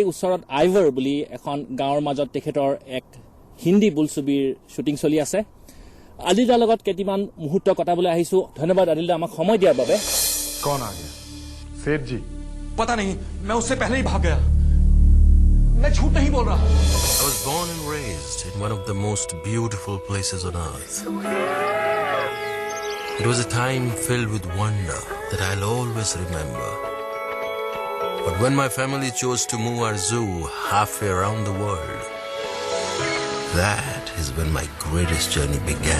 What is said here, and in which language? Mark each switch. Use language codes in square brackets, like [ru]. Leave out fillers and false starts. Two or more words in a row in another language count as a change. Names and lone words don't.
[as] ওচৰত আইভাৰ বুলি এখন গাঁৱৰ মাজত তেখেতৰ এক হিন্দী বোলছবিৰ শুটিং চলি আছে আদিলদাৰ লগত কেইটামান মুহূৰ্ত কটাবলৈ আহিছো ধন্যবাদ আদিলদা আমাক সময় দিয়াৰ বাবে [hi] कौन आ गया सेठ जी पता नहीं मैं उससे पहले ही भाग गया मैं झूठ नहीं बोल रहा [en] I was born and raised in one of the most beautiful places on earth. It was a time filled with wonder that I'll always remember. But when my family chose to move our zoo halfway around the world, that is when my greatest journey began.